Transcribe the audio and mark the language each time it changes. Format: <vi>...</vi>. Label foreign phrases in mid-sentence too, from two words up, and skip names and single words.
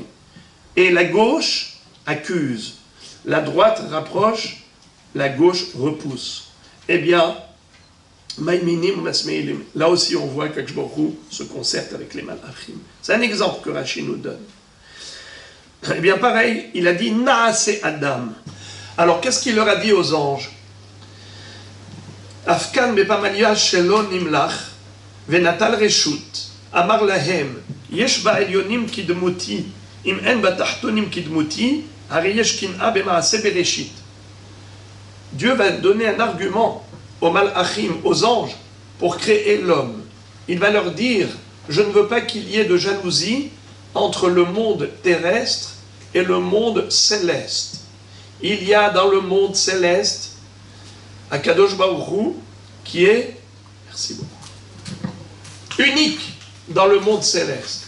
<fr>Et la gauche accuse, la droite rapproche, la gauche repousse. Eh bien, là aussi on voit qu'</fr> <he>הקדוש ברוך הוא</he> <fr>se concerte avec les malachim. C'est un exemple que Rashi nous donne. Eh bien pareil, il a dit</fr> <he>נעשה אדם.</he> <fr>Alors qu'est-ce qu'il leur a dit aux anges?</fr> <he>אף כאן בפמליא שלו נמלך ונטל רשות אמר להם יש בעליונים כדמותי אם אין בתחתונים כדמותי הרי יש קנאה במעשה בראשית.</he> <fr>Dieu va donner un argument aux malachim, aux anges, pour créer l'homme. Il va leur dire, je ne veux pas qu'il y ait de jalousie entre le monde terrestre et le monde céleste. Il y a dans le monde céleste</fr> <he>הקדוש ברוך הוא</he> <fr>qui est, merci beaucoup, unique dans le monde céleste.</fr>